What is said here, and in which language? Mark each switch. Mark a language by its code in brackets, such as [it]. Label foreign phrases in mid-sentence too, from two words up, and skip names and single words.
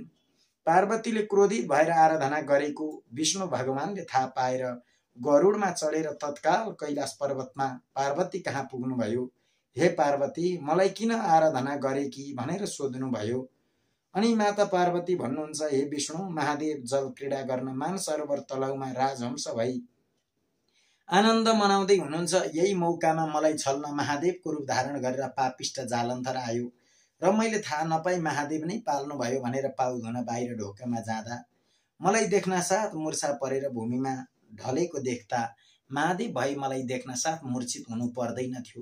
[ne] पार्वतीले क्रोधित भएर आराधना गरेको विष्णु भगवानले थाहा पाएर गरुडमा चढेर तत्काल कैलाश पर्वतमा पार्वती कहाँ पुग्नुभयो। हे पार्वती, मलाई किन आराधना गरेकी भनेर सोध्नुभयो। अनि माता पार्वती भन्नुहुन्छ, हे विष्णु, महादेव जल क्रीडा गर्न मानसरोवर तलाउमा राजहंस भई आनन्द मनाउँदै हुनुहुन्छ। यही मौकामा मलाई छल्न महादेवको रूप धारण गरेर पापिष्ट जालन्धर आयो र मैले थाहा नपाई महादेव नै पाल्नु भयो भनेर पाउ धुन बाहिर ढोकामा जाँदा मलाई देख्न साथ मूर्छा परेर भूमिमा ढलेको देख्दा महादेव भई मलाई देख्न साथ मूर्छित हुनु पर्दैन थियो।